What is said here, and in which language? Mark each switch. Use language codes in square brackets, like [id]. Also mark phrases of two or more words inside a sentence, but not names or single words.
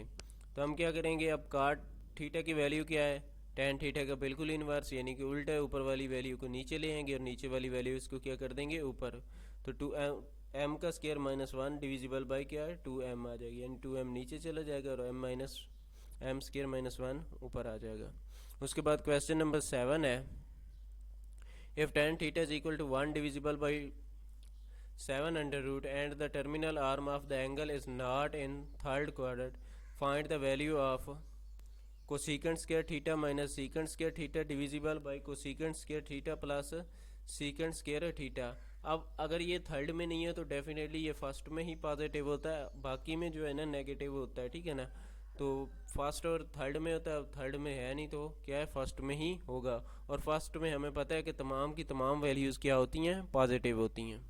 [hi] तो हम क्या करेंगे, अब [en] cot theta [hi] की वैल्यू क्या है, [en] tan theta [hi] का बिल्कुल इन्वर्स यानी कि उल्टा है, ऊपर वाली वैल्यू को नीचे ले आएंगे और नीचे वाली वैल्यू इसको क्या कर देंगे, ऊपर। तो 2m का [en] square minus 1 divisible by [hi] क्या है, 2m आ जाएगी, यानी 2m नीचे चला जाएगा और m [en] square minus 1 [hi] ऊपर आ जाएगा। उसके बाद [en] question number 7 [hi] है, [en] if tan theta is equal to 1 divisible by 7 under root and the terminal arm of the angle is not in third quadrant, find the value of cosecant square theta minus secant square theta divisible by cosecant square theta plus secant square theta। [hi] अब अगर ये थर्ड में नहीं है तो डेफिनेटली ये फर्स्ट में ही पॉजिटिव होता है, बाकी में जो है ना नेगेटिव होता है, ठीक है ना। तो फर्स्ट और थर्ड में होता है, थर्ड में है नहीं तो क्या है, फर्स्ट में ही होगा। और फर्स्ट में हमें पता है कि तमाम की तमाम वैल्यूज़ क्या होती हैं, पॉजिटिव होती हैं।